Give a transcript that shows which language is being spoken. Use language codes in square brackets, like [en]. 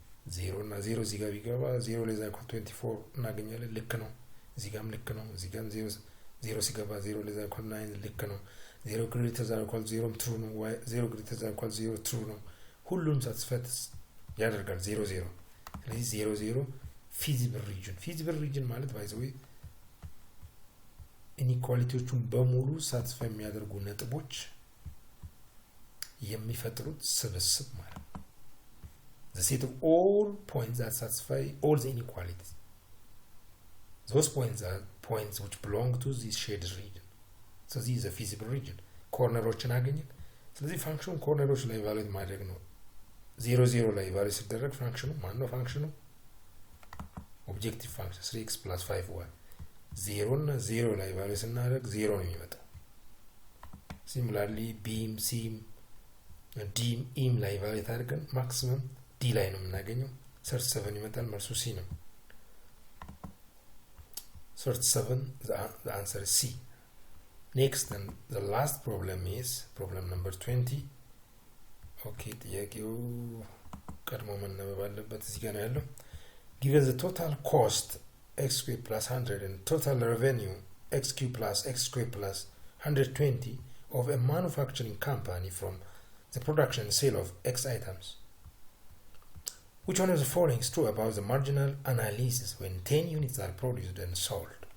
[am] 0 እና 0 እዚህ ጋር ቢገባ 0 ሌዛ ኢኳል 24 እናገኛለን። ልክ ነው። እዚህ ጋርም ልክ ነው። እዚህ ጋርም 0 ሲገባ 0 ሌዛ ኢኳል 9 ልክ ነው። 0 ግሬተር ዛን ኢኳል 0 ትሩ ነው። 0 ግሬተር ዛን ኢኳል 0 ትሩ ነው። ሁሉም ሳቲስፋይ ያደርጋል 0 ስለዚህ 0 ፊዚብል ሪጅን ማለት ባይ ዘ ወይ ኢኒኳሊቲዎቹን በሙሉ ሳቲስፋይ የሚያደርጉ ነጥቦች የሚፈጥሩት ስብስብ ማለት ነው። [en] the set of all points that satisfy all the inequalities. Those points are points which belong to this shaded region. So this is a feasible region. [am] ኮርነሮችን አገኘን። ስለዚህ ፋንክሽኑ ኮርነሮች ላይ ኢቫሉዌት ማድረግ ነው። 0 ላይ ኢቫሉዌት ሲደረግ ፋንክሽኑ ማን ነው? ፋንክሽኑ ኦብጀክቲቭ ፋንክሽን 3x + 5y 0 እና 0 ላይ ኢቫሉዌት ስናደርግ 0 ነው የሚመጣው። ሲሚላርሊ ቢም ሲም ዲም ኢም ላይ ኢቫሉዌት አድርገን ማክሲመም ዲ ላይ ነው የምናገኘው። 37 ይመጣል። መልሱ ሲ ነው። [en] 37 the answer is C. Next and the last problem is problem number 20. Okay, [am] ጥያቄው ቀድሞ መነበብ አለበት። እዚህ ጋር ነው ያለው። [en] Given the total cost x² + 100 and total revenue x³ + x² + 120 of a manufacturing company from the production and sale of X items, which one of the following is true about the marginal analysis when 10 units are produced and sold?